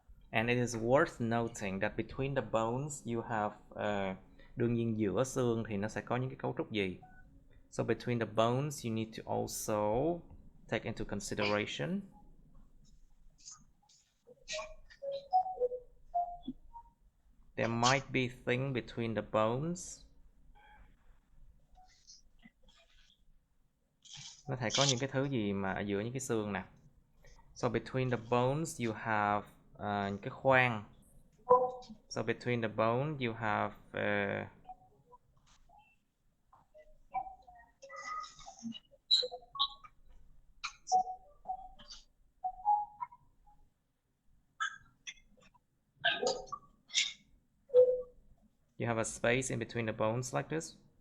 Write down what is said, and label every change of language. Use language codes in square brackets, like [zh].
[en] And it is worth noting that between the bones you have [vi] đương nhiên giữa xương thì nó sẽ có những cái cấu trúc gì. [en] So between the bones you need to also take into consideration there might be thing between the bones. [vi] Nó thể có những cái thứ gì mà ở giữa những cái xương nè. [en] So between the bones you have [vi] những cái khoang. [en] So between the bone you have you have a space in between the bones like this.